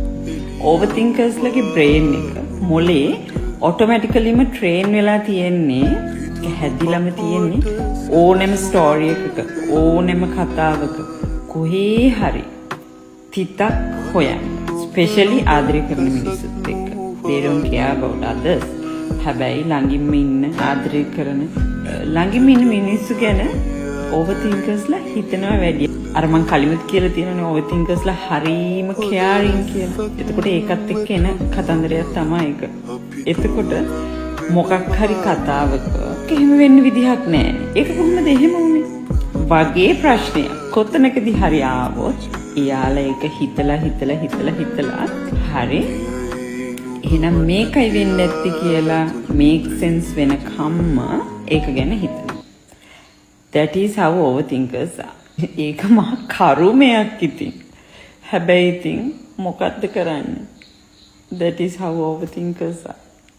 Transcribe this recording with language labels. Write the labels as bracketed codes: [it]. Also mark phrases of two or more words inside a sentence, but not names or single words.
[si] ඕවර්තින්කර්ස්ලගේ බ්‍රේන් එක මොලේ [en] automatically train [si] වෙලා තියෙන්නේ, හැදිලාම තියෙන්නේ ඕනෙම ස්ටෝරි එකක, ඕනෙම කතාවක කොහේ හරි තිතක් හොයන්න. ස්පෙෂලි ආදරය කරන මිනිස්සුත් එක්ක. [en] They don't care about others. [si] හැබැයි ළඟින්ම ඉන්න ආදරය කරන ළඟින්ම ඉන්න මිනිස්සු ගැන ඕවර්තින්කර්ස්ලා හිතනවා වැඩි. අර මං කලිමුත් කියලා තියෙනනේ ඕවර්තින්කර්ස්ලා හරීම කෙයාරින් කියලා. එතකොට ඒකත් එක්ක එන කතන්දරයක් තමයි ඒක. එතකොට මොකක් හරි කතාවක එහෙම වෙන්න විදිහක් නැහැ. ඒක කොහොමද එහෙම වුනේ? වගේ ප්‍රශ්නයක් කොතනකදී හරි ආවොත් එයාලා ඒක හිතලා හරි එහෙනම් මේකයි වෙන්නේ නැති කියලා [en] make sense [si] වෙනකම්ම ඒක ගැන හිතනවා. [en] That is how overthinkers are. [si] ඒක මහා කරුමයක් ඉතින්. හැබැයි ඉතින් මොකද්ද කරන්නේ? [en] That is how overthinkers are.